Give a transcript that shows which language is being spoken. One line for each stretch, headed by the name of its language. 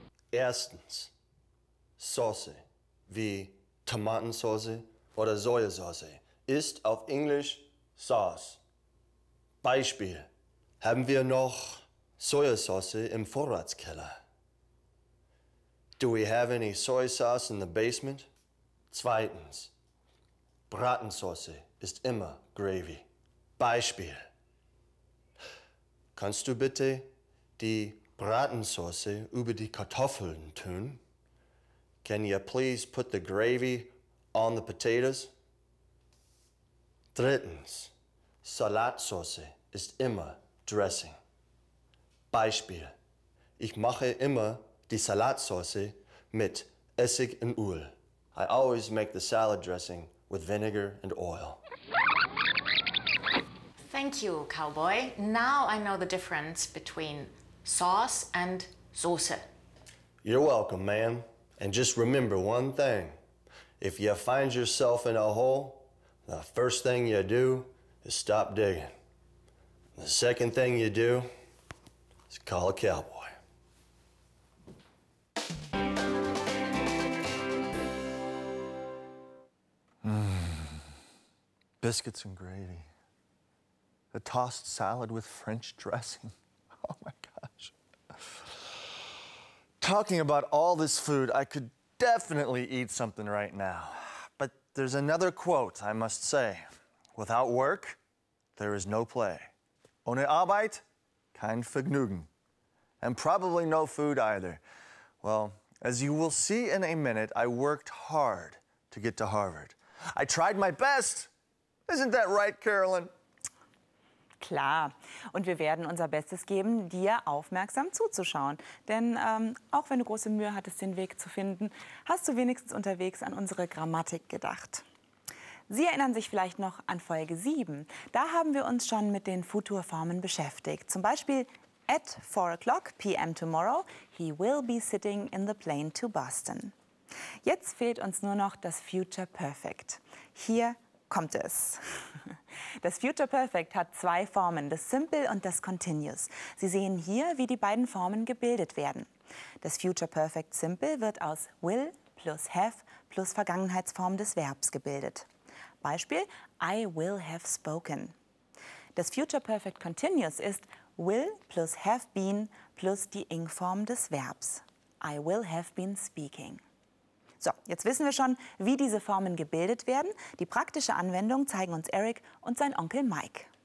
German: Erstens, Soße wie Tomatensauce oder Sojasauce ist auf Englisch Sauce. Beispiel: Haben wir noch Sojasauce im Vorratskeller?
English: Do we have any soy sauce in the basement?
German: Zweitens, Bratensauce ist immer Gravy. Beispiel: Kannst du bitte die Bratensauce über die Kartoffeln tun?
English: Can you please put the gravy on the potatoes?
German: Drittens, Salatsauce ist immer Dressing. Beispiel: Ich mache immer die Salatsauce mit Essig und Öl.
English: I always make the salad dressing with vinegar and oil. Thank you, cowboy. Now I know the difference between sauce and Soße. You're welcome, ma'am. And just remember one thing. If you find yourself in a hole, the first thing you do is stop digging. The second thing you do is call a cowboy. Biscuits and gravy. A tossed salad with French dressing. Oh my gosh. Talking about all this food, I could definitely eat something right now. But there's another quote I must say. Without work, there is no play.
German: Ohne Arbeit, kein Vergnügen.
English: And probably no food either. Well, as you will see in a minute, I worked hard to get to Harvard. I tried my best. Isn't that right, Carolyn?
German: Klar. Und wir werden unser Bestes geben, dir aufmerksam zuzuschauen. Denn auch wenn du große Mühe hattest, den Weg zu finden, hast du wenigstens unterwegs an unsere Grammatik gedacht. Sie erinnern sich vielleicht noch an Folge 7. Da haben wir uns schon mit den Futurformen beschäftigt. Zum Beispiel
English: at 4 o'clock p.m. tomorrow, he will be sitting in the plane to Boston.
German: Jetzt fehlt uns nur noch das Future Perfect. Hier kommt es. Das Future Perfect hat zwei Formen, das Simple und das Continuous. Sie sehen hier, wie die beiden Formen gebildet werden. Das Future Perfect Simple wird aus will plus have plus Vergangenheitsform des Verbs gebildet. Beispiel:
English: I will have spoken.
German: Das Future Perfect Continuous ist will plus have been plus die Ing-Form des Verbs.
English: I will have been speaking.
German: So, jetzt wissen wir schon, wie diese Formen gebildet werden. Die praktische Anwendung zeigen uns Eric und sein Onkel Mike.